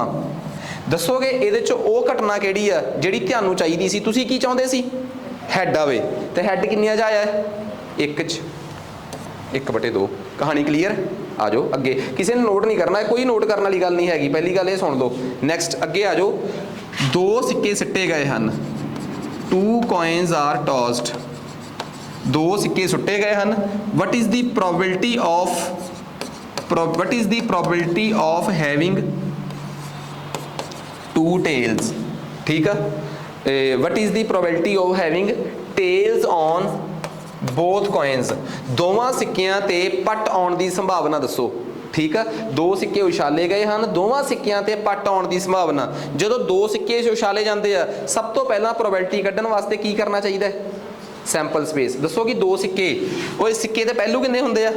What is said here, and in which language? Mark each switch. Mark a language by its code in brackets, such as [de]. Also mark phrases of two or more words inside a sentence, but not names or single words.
[pa] ਦੱਸੋਗੇ ਇਹਦੇ 'ਚ ਉਹ ਘਟਨਾ ਕਿਹੜੀ ਆ ਜਿਹੜੀ ਤੁਹਾਨੂੰ ਚਾਹੀਦੀ ਸੀ, ਤੁਸੀਂ ਕੀ ਚਾਹੁੰਦੇ ਸੀ ਹੈਡ ਆਵੇ, ਤੇ ਹੈਡ ਕਿੰਨੀਆਂ 'ਚ ਆਇਆ 1 'ਚ, 1/2। ਕਹਾਣੀ ਕਲੀਅਰ। ਆ ਜਾਓ ਅੱਗੇ, ਕਿਸੇ ਨੇ ਨੋਟ ਨਹੀਂ ਕਰਨਾ, ਕੋਈ ਨੋਟ ਕਰਨ ਵਾਲੀ ਗੱਲ ਨਹੀਂ ਹੈਗੀ, ਪਹਿਲੀ ਗੱਲ ਇਹ ਸੁਣ ਲਓ। ਨੈਕਸਟ ਅੱਗੇ ਆ ਜਾਓ, 2 ਸਿੱਕੇ ਸਿੱਟੇ ਗਏ ਹਨ, [en] 2 coins are tossed, [pa] 2 ਸਿੱਕੇ ਸੁੱਟੇ ਗਏ ਹਨ। [en] what is the probability of having 2 tails, [pa] ਠੀਕ ਆ। [en] what is the probability of having tails on both coins, [pa] ਦੋਵਾਂ ਸਿੱਕਿਆਂ ਤੇ ਪੱਟ ਆਉਣ ਦੀ ਸੰਭਾਵਨਾ ਦੱਸੋ। ਠੀਕ ਆ, ਦੋ ਸਿੱਕੇ ਉਛਾਲੇ ਗਏ ਹਨ, ਦੋਵਾਂ ਸਿੱਕਿਆਂ ਤੇ ਪੱਟ ਆਉਣ ਦੀ ਸੰਭਾਵਨਾ। ਜਦੋਂ ਦੋ ਸਿੱਕੇ ਉਛਾਲੇ ਜਾਂਦੇ ਆ, ਸਭ ਤੋਂ ਪਹਿਲਾਂ ਪ੍ਰੋਬੈਬਿਲਟੀ ਕੱਢਣ ਵਾਸਤੇ ਕੀ ਕਰਨਾ ਚਾਹੀਦਾ ਹੈ? [en] sample space. [pa] ਦੱਸੋ ਕਿ ਦੋ ਸਿੱਕੇ, ਉਹ ਸਿੱਕੇ ਦੇ ਪਹਿਲੂ ਕਿੰਨੇ ਹੁੰਦੇ ਆ?